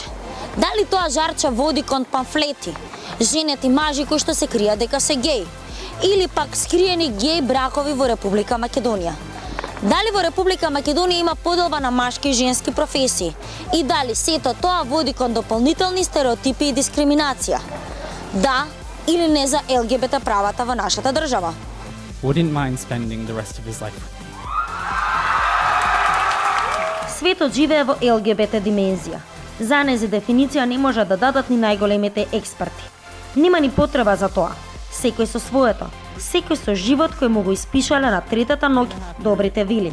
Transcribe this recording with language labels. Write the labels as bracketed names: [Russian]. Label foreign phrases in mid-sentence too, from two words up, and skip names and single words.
[Macedonian] Дали тоа жарче води кон памфлети, женети мажи кои што се кријат дека се геј, или пак скриени геј бракови во Република Македонија? Дали во Република Македонија има поделба на машки и женски професии? И дали сето тоа води кон дополнителни стереотипи и дискриминација? Да или не за ЛГБТ правата во нашата држава? [English] Wouldn't mind spending the rest of his life with me. [Macedonian] Светот живее во ЛГБТ димензија. За нејзи дефиниција не може да дадат ни најголемите експерти. Нема ни потреба за тоа. Секој со своето, секој со живот кој му го испишале на третата ноќ добрите вили.